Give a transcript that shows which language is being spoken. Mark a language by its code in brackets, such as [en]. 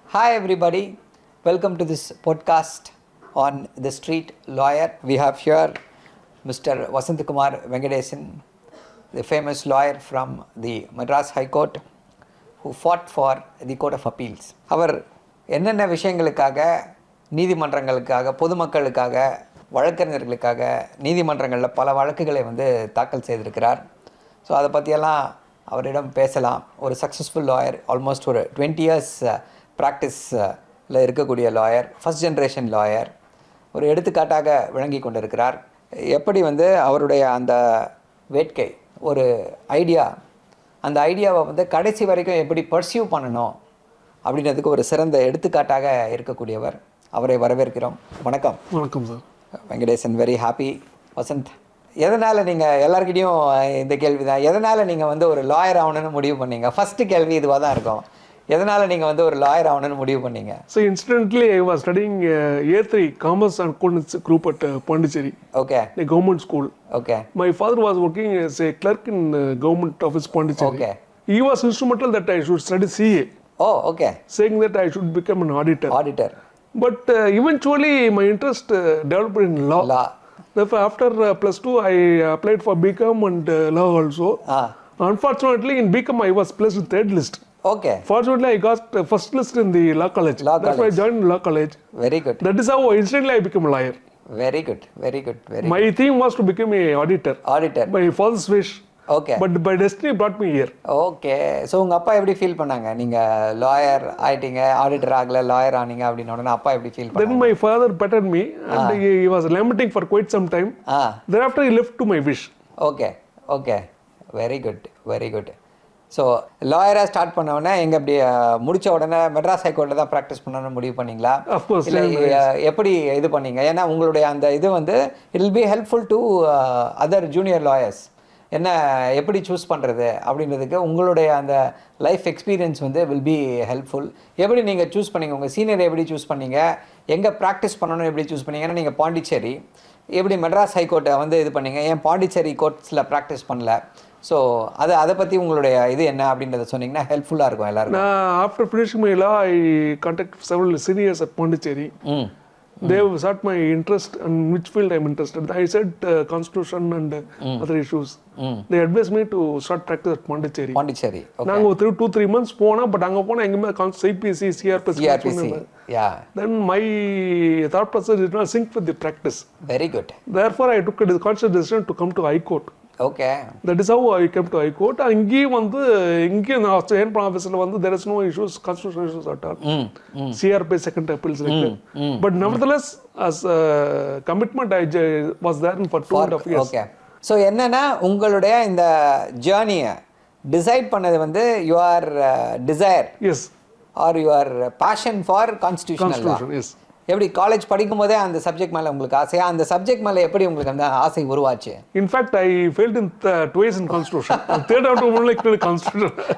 [en] Hi everybody, welcome to this podcast on the street lawyer. We have here Mr. Vasanthkumar Venkatesan, the famous lawyer from the Madras High Court who fought for the Court of Appeals. [ta] அவர் என்னென்ன விஷயங்களுக்காக நீதிமன்றங்களுக்காக பொதுமக்களுக்காக வழக்கறிஞர்களுக்காக நீதிமன்றங்களில் பல வழக்குகளை தாக்கல் செய்திருக்கிறார். So அதை பற்றியெல்லாம் அவரிடம் பேசலாம். ஒரு சக்ஸஸ்ஃபுல் லாயர், ஆல்மோஸ்ட் ஒரு 20 years ப்ராக்டிஸில் இருக்கக்கூடிய லாயர், ஃபஸ்ட் ஜென்ரேஷன் லாயர், ஒரு எடுத்துக்காட்டாக விளங்கி கொண்டிருக்கிறார். எப்படி அவருடைய அந்த வேட்கை, ஒரு ஐடியா, அந்த ஐடியாவை கடைசி வரைக்கும் எப்படி பர்சியூ பண்ணணும் அப்படின்றதுக்கு ஒரு சிறந்த எடுத்துக்காட்டாக இருக்கக்கூடியவர். அவரை வரவேற்கிறோம். வணக்கம். வணக்கம் sir. [en] Venkatesan, very happy. [ta] Vasanth, எதனால் நீங்கள் எல்லாருக்கிட்டையும் இந்த கேள்வி தான், எதனால் நீங்கள் ஒரு லாயர் ஆகணும்னு முடிவு பண்ணீங்க? ஃபஸ்ட்டு கேள்வி இதுவாக தான் இருக்கும். எதனால் நீங்கள் ஒரு லாயர் ஆகணும்னு முடிவு பண்ணீங்க? [en] So incidentally I was studying year 3 Commerce and Accounts group at Pondicherry. Okay. A government school. Okay. My father was working as a clerk in government office Pondicherry. Okay. He was instrumental that I should study CA. Oh, okay. Saying that I should become an auditor. Auditor. But eventually my interest developed in law. Law. Therefore after plus 2 I applied for BCom and law also. Unfortunately in BCom I was placed in third list. Okay. Fortunately, I got first list in the law college. That's why I joined law college. Very good. That is how instantly I became a lawyer. Very good. Very good. Very My theme was to become a auditor. Auditor. My father's wish. Okay. But by destiny brought me here. Okay. [ta] So உங்கள் அப்பா எப்படி feel பண்ணாங்க? நீங்கள் lawyer ஆகிட்டீங்க, auditor ஆகலை, lawyer ஆனீங்க அப்படின்னு உடனே அப்பா எப்படி ஃபீல் பண்ணாங்க? [en] Then my father petted me and he was lamenting for quite some time. Thereafter he left to my wish. Okay. Okay. Very good. Very good. [ta] So லாயராக start பண்ண எங்கே அப்படி முடித்த உடனே மெட்ராஸ் ஹைகோர்ட்டில் தான் ப்ராக்டிஸ் பண்ணணும்னு முடிவு பண்ணிங்களா? இல்லை எப்படி இது பண்ணீங்க? ஏன்னா உங்களுடைய அந்த இது [en] It will be helpful to other junior lawyers. [ta] என்ன எப்படி சூஸ் பண்ணுறது அப்படின்றதுக்கு உங்களுடைய அந்த [en] Life experience will be helpful. [ta] எப்படி நீங்கள் சூஸ் பண்ணீங்க? உங்கள் சீனியரை எப்படி சூஸ் பண்ணீங்க? எங்கே ப்ராக்டிஸ் பண்ணணும் எப்படி சூஸ் பண்ணீங்க? ஏன்னா நீங்கள் பாண்டிச்சேரி, எப்படி மெட்ராஸ் ஹைகோர்ட்டை இது பண்ணீங்க? ஏன் பாண்டிச்சேரி கோர்ட்ஸில் ப்ராக்டிஸ் பண்ணல? ஸோ அதை பற்றி உங்களுடைய இது என்ன அப்படின்றத சொன்னீங்கன்னா ஹெல்ப்ஃபுல்லாக இருக்கும் எல்லாருக்கும். [en] After finishing my law, I contacted several seniors at Pondicherry. They sought my interest and which field I'm interested. I said constitution and other issues. They advised me to start practice at Pondicherry. Pondicherry. Okay. [ta] நாங்கள் ஒரு 2-3 months போனோம். But அங்கே போனால் எங்கேயுமே CPC, CRPC. [en] Yeah. Then my thought process did not sync with the practice. Very good. Therefore I took a conscious decision to come to High Court. Okay. That is how I came to High Court. [ta] இங்கேயும் நான் ஆஃபீஸில் [en] there is no issues, constitutional issues at all. CRP second appeals like that. But nevertheless, as a commitment, I was there for 2.5 years. Okay. [ta] So என்னன்னா உங்களுடைய இந்த ஜேர்னியை decide பண்ணது [en] Your desire, yes, are your passion for constitutional law. Yes. [ta] எப்படி college படிக்கும் போதே அந்த subject மேலே உங்களுக்கு ஆசையா? அந்த சப்ஜெக்ட் மேலே எப்படி உங்களுக்கு அந்த ஆசை உருவாச்சு? [en] In fact I failed in twice in constitution. Third out only constitution.